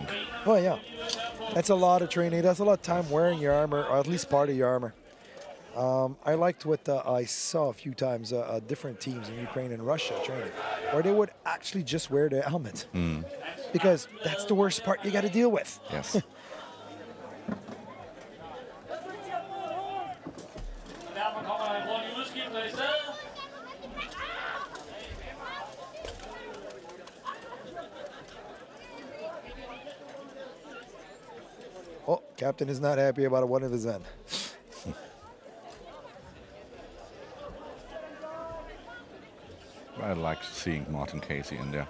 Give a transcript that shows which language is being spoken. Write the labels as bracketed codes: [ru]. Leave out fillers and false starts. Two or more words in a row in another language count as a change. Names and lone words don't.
[en] Oh yeah, that's a lot of training. That's a lot of time wearing your armor, or at least part of your armor. I liked what I saw a few times different teams in Ukraine and Russia training, where they would actually just wear the helmet, because that's the worst part you got to deal with. Yes. [da] Derfor kommer der en hurtig udskifter i stedet. [en] Oh, Captain is not happy about one of his end. I like seeing Martin Casey in there.